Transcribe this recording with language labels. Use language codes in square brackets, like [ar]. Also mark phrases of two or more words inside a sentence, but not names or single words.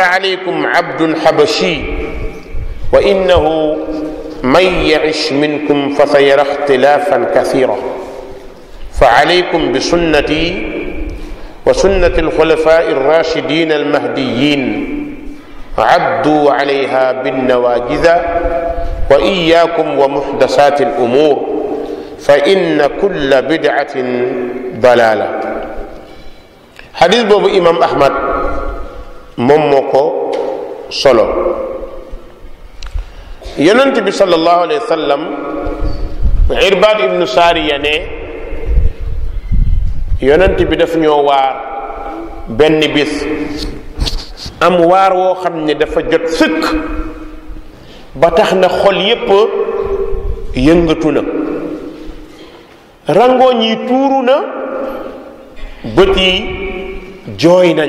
[ar] عليكم عبد حبشي وإنه من يعش منكم فسيرى اختلافا كثيرا فعليكم بسنتي وسنة الخلفاء الراشدين المهديين عضوا عليها بالنواجذ وإياكم ومحدثات الأمور فإن كل بدعة ضلالة. حديث بوبو إمام أحمد موموكو solo. [wo] yonent bi [ar] صلى الله عليه وسلم [wo] Irbaad ibnu Saariya ne yonent bi daf ñoo waar benn bis, am waar woo xam ne dafa jot sëkk ba tax na xol yépp yëngatu na, rangooñ yi tuuru na, bët yi jooy nañ.